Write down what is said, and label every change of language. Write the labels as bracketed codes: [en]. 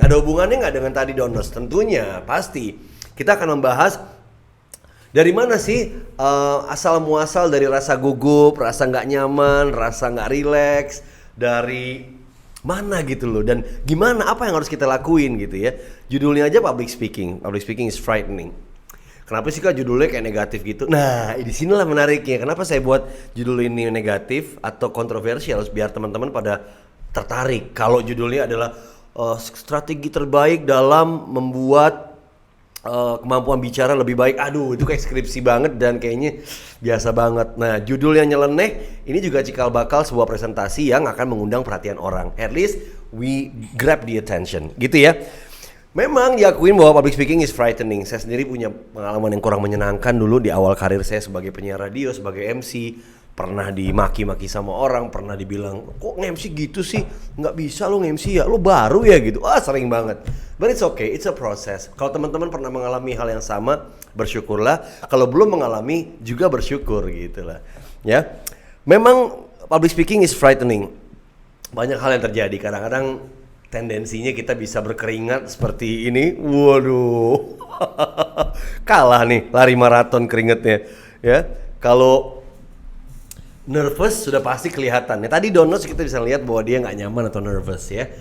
[id] Ada hubungannya nggak dengan tadi Don Knotts? Tentunya, pasti. Kita akan membahas dari mana sih asal muasal dari rasa gugup, rasa nggak nyaman, rasa nggak rileks, dari mana gitu loh, dan gimana, apa yang harus kita lakuin gitu ya. Judulnya aja [en] public speaking is frightening. [id] Kenapa sih Kak judulnya kayak negatif gitu? Nah, di sinilah menariknya. Kenapa saya buat judul ini negatif atau kontroversial, biar teman-teman pada tertarik. Kalau judulnya adalah strategi terbaik dalam membuat kemampuan bicara lebih baik. Aduh, itu kayak skripsi banget dan kayaknya biasa banget. Nah, judul yang nyeleneh ini juga cikal bakal sebuah presentasi yang akan mengundang perhatian orang. [en] At least we grab the attention, [id] gitu ya. Memang diakuin bahwa [en] public speaking is frightening. [id] Saya sendiri punya pengalaman yang kurang menyenangkan dulu di awal karir saya sebagai penyiar radio, sebagai MC. Pernah dimaki-maki sama orang, pernah dibilang, kok nge-MC gitu sih? Nggak bisa lo nge-MC ya, lo baru ya gitu. Sering banget. [en] But it's okay, it's a process. [id] Kalau teman-teman pernah mengalami hal yang sama, bersyukurlah. Kalau belum mengalami, juga bersyukur gitu lah. Ya, memang [en] public speaking is frightening. [id] Banyak hal yang terjadi. Kadang-kadang tendensinya kita bisa berkeringat seperti ini. Waduh, kalah nih lari maraton keringetnya. Ya, kalau nervous sudah pasti kelihatan. Ya, tadi Don Knotts kita bisa lihat bahwa dia nggak nyaman atau nervous ya.